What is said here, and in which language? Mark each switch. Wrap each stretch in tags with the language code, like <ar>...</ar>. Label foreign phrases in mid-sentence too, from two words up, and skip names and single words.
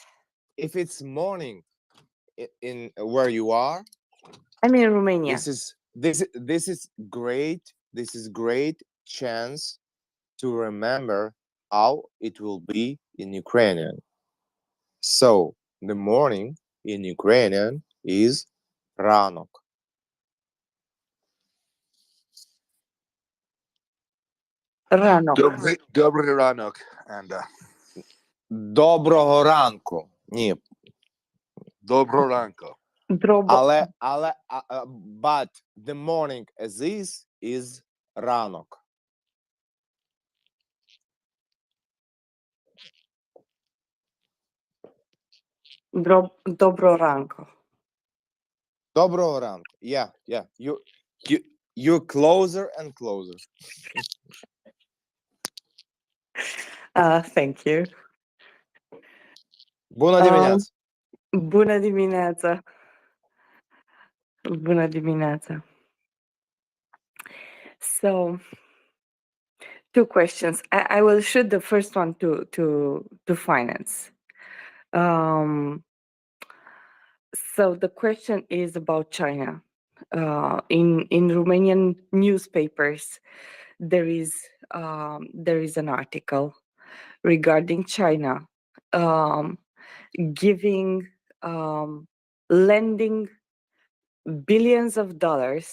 <en>if it's morning in where you are, I'm in Romania. this is great. This is great chance to remember how it will be in Ukrainian. So the morning in Ukrainian is ранок.</en> <uk>Rano. Добрий ранок. And Доброго ранку. Ні, доброго ранку.</uk> <en>але but the morning as is ранок.</en> <uk>Добро ранку. Доброго ранку.</uk> <en>Yeah. You're closer and closer. Thank you.</en> <ro>Bună dimineața. Bună dimineața. Bună dimineața.</ro> <en>So, two questions. I will shoot the first one to finance. So the question is about China. In Romanian newspapers, there is an article regarding China lending billions of dollars.</en>